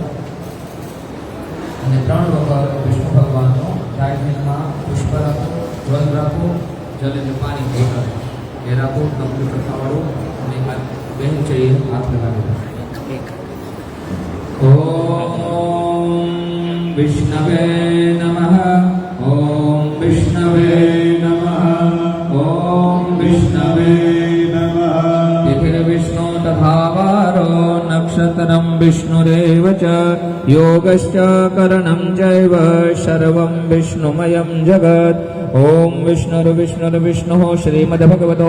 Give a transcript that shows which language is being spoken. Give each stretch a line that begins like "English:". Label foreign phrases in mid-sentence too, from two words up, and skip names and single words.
Gujarati: અને 3 વખત વિષ્ણુ ભગવાનનો ચાટણીમાં પુષ્પ રાખો જલ રાખો જલ એટલે પાણી બોટલ એ રાખો કંકુ ચોખાવાળું અને આ બેન છે એ હાથ લગાવી
Sanskrit: ઓમ વિષ્ણવે નમઃ ઓમ વિષ્ણવે
Gujarati: નમઃ ઓમ વિષ્ણવે
Sanskrit: नमः तिथिर्विष्णु तथा वारो नक्षत्रं विष्णुरेव च योगश्च करणं चैव सर्वं विष्णुमयं जगत् ओम विष्णुर्विष्णुर्विष्णुः श्रीमद्भगवतो